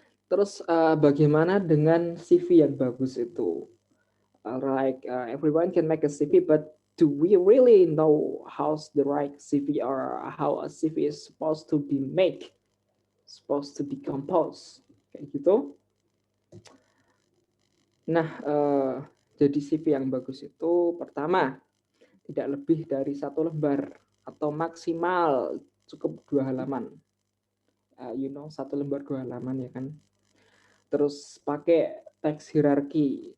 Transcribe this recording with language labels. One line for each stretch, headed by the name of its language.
Indonesian: Terus bagaimana dengan CV yang bagus itu?
English: Everyone can make a CV, but do we really know how's the right CV or how a CV is supposed to be made, supposed to be composed,
Indonesian: kayak gitu. Nah, jadi CV yang bagus itu pertama tidak lebih dari 1 lembar atau maksimal cukup 2 halaman. 1 lembar 2 halaman ya kan. Terus pakai teks hierarki.